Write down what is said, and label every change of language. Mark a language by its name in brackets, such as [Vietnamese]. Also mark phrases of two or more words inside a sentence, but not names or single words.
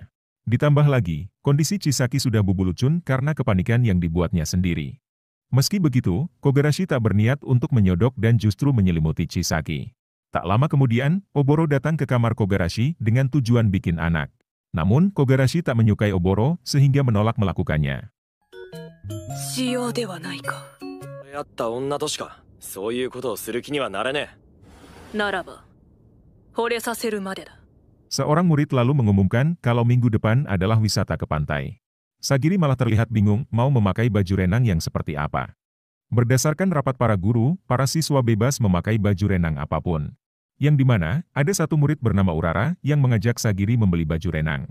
[Indonesian] Ditambah lagi, kondisi Chisaki sudah bubulucun karena kepanikan yang dibuatnya sendiri. Meski begitu, Kogarashi tak berniat untuk menyodok dan justru menyelimuti Chisaki. Tak lama kemudian, Oboro datang ke kamar Kogarashi dengan tujuan bikin anak. Namun, Kogarashi tak menyukai Oboro sehingga menolak melakukannya. [Japanese] 使用ではないか。やった女としかそういうことをする気にはなれねえ。ならば、惚れさせるまでだ。 [Indonesian] Seorang murid lalu mengumumkan kalau minggu depan adalah wisata ke pantai. Sagiri malah terlihat bingung mau memakai baju renang yang seperti apa. Berdasarkan rapat para guru, para siswa bebas memakai baju renang apapun. Yang dimana, ada satu murid bernama Urara yang mengajak Sagiri membeli baju renang.